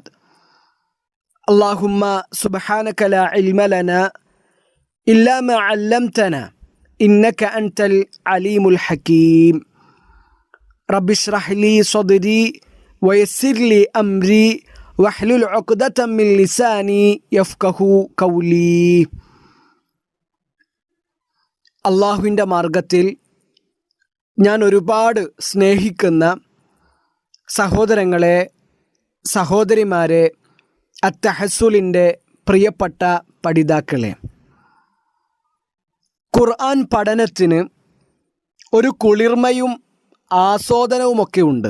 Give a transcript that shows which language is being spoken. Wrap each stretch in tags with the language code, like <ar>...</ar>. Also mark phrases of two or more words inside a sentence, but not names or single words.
<ar>اللهم سبحانك لا علم لنا إلا ما علمتنا إنك أنت العليم الحكيم. رب اشرح لي صدري ويسر لي أمري واحلل عقدة من لساني يفقهوا قولي.</ar> <ml>അള്ളാഹുവിൻ്റെ മാർഗത്തിൽ ഞാൻ ഒരുപാട് സ്നേഹിക്കുന്ന സഹോദരങ്ങളെ, സഹോദരിമാരെ, അത്തഹസുലിൻ്റെ പ്രിയപ്പെട്ട പഠിതാക്കളെ, ഖുർആൻ പഠനത്തിന് ഒരു കുളിർമയും ആസ്വാദനവുമൊക്കെ ഉണ്ട്.</ml>